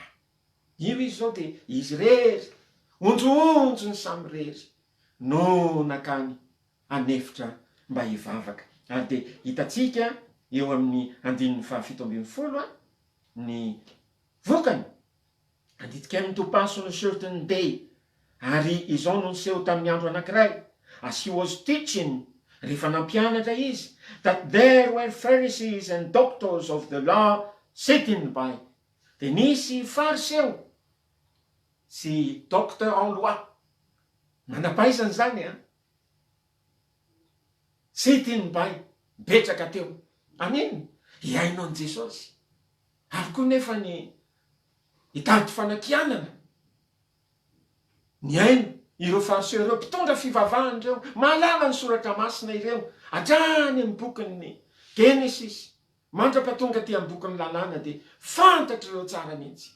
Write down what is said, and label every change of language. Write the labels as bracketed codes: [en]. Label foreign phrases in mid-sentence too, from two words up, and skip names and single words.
[mg] Io izy zao dia izy rery, onjoonjo ny samy rery no nakany anefitra mba hivavaka. Ary dia hitatsika eo amin'ny 17:50 ny vokany. Anditika amin'ny [en] to pass on a certain day. [mg] Ary izao no niseho tamin'ny andro anankiray. [en] As he was teaching, [mg] rehefa nampianatra izy, [en] that there were Pharisees and doctors of the law sitting by. [mg] Dia nisy fariseo sy [fr] docteur en loi, [mg] manampaisany zany [en] sitting by, [mg] betraka teo. Anino? Iaino an Jesosy. Ary koa nefa ny hitady fanakianana. Ny aino ireo fariseo ireo mpitondra fivavahana ireo, mahalala ny soratra masina ireo, hatrany amin'ny bokin'ny Genesis, mandrapatonga ty amin'ny bokin'ny lalàna, dia fantatry ireo tsara mihitsy.